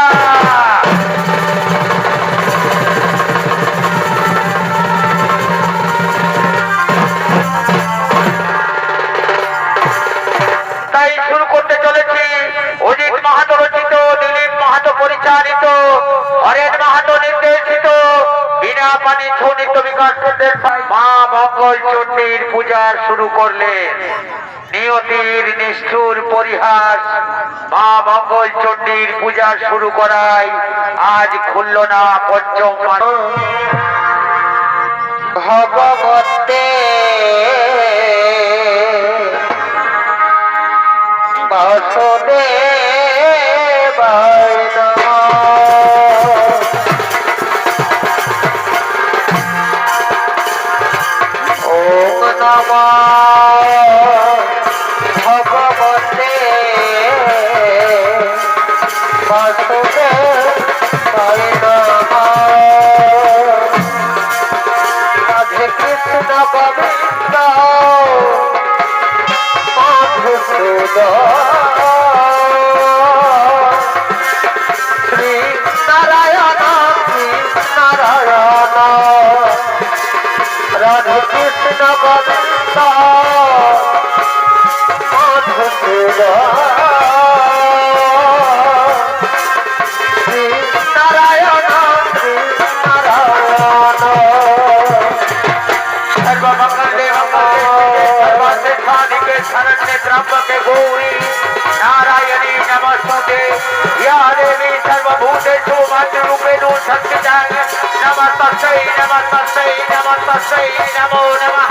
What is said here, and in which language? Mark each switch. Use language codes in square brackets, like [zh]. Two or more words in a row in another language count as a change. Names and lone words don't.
[bn] তাই শুরু করতে চলেছি অজিত মাহাতো রচিত, দিলীপ মাহাতো পরিচালিত, হরেন মাহাতো নির্দেশিত বিনা পানি ছৌ নৃত্য বিকাশ মা মঙ্গল চণ্ডীর পূজা শুরু করলেন। নিয়তির নিষ্ঠুর পরিহাস মা মঙ্গল চণ্ডীর পূজা শুরু করায় আজ খুলল না পঞ্চম [sa] भगवते वासुदेवाय नमः। ॐ नमः भगवते वासुदेवाय नमः। राधे कृष्ण गोविन्द श्री नारायण राधे कृष्ण गोविन्द শ্রী নারায়ণ शरण्ये त्र्यंबके गौरी नारायणी नमस्तुते या देवी सर्वभूतेषु मातृरूपेण संस्थिता नमस्तस्यै नमस्तस्यै नमस्तस्यै नमो नमः।